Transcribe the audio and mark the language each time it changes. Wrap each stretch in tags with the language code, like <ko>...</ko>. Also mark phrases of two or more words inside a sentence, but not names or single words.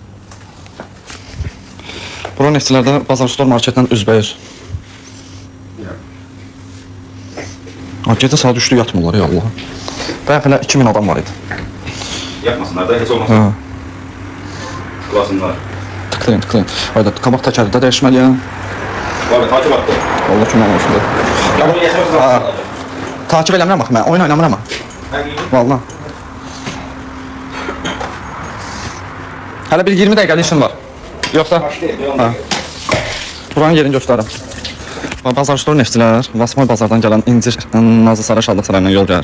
<az>Bura neftçilərdə Bazar Store marketdən üzbəyüz. Gecə saat 3'də yatmırlar ya Allah. Bayaq elə 2000 adam var idi. Yapmasınlar da heç olmasın.</az> <tr>Tıklasınlar. Tıklayın.</tr> <az>Hayda, qabaq təkəri də dəyişməliyəm.</az> <tr>Abi takip attı.</tr> <az>Allah kim olmasın da. Bunu yaşamışsın. Takip eləmirəm bax mən, oyun oynamıram. Vallahi. Hələ bir 20 dəqiqəlik işim var. Yoxsa? Hə. Buranın yerini göstərim. Bazar Store neftçilər, Vasmoy bazardan gələn İncir, Nazlı Saray, Şadlıq Sarayından yol gəlir.</az>